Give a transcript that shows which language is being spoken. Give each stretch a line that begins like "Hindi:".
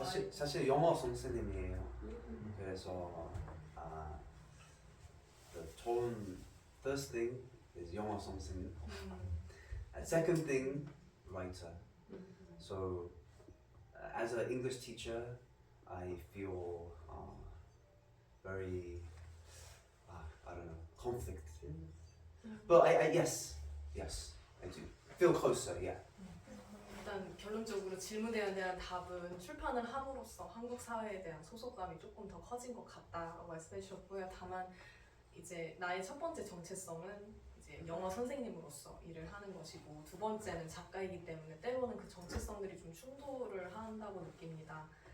Korean: 사실 영어 선생님이에요. 그래서
English: the 좋은 first thing is 영어 선생님. Second thing, writer. So as an English teacher, I feel very I don't know, conflicted. But I yes I do feel closer. Yeah.
Korean: 일단 결론적으로 질문에 대한 답은 출판을 함으로써 한국 사회에 대한 소속감이 조금 더 커진 것 같다고 말씀해 주셨고요. 다만 이제 나의 첫 번째 정체성은 이제 영어 선생님으로서 일을 하는 것이고 두 번째는 작가이기 때문에 때로는 그 정체성들이 좀 충돌을 한다고 느낍니다.